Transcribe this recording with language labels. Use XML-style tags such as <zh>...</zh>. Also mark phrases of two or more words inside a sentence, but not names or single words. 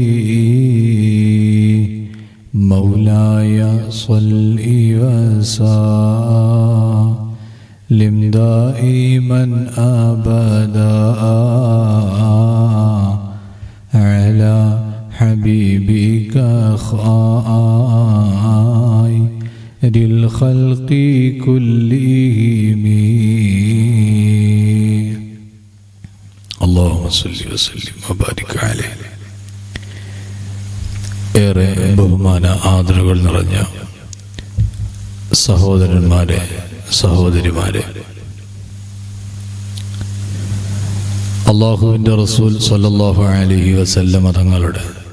<ar>مولاي صل وسلم دائما أبدا على حبيبك خير الخلق كلهم. اللهم صل وسلم وبارك عليه.</ar> <ml>ഏറെ ബഹുമാന ആദരവുകൾ നിറഞ്ഞ സഹോദരന്മാരെ, സഹോദരിമാരെ, അല്ലാഹുവിൻ്റെ റസൂൽ</ml> <ar>صلى الله عليه وسلم</ar> <ml>തങ്ങളുടെ</ml>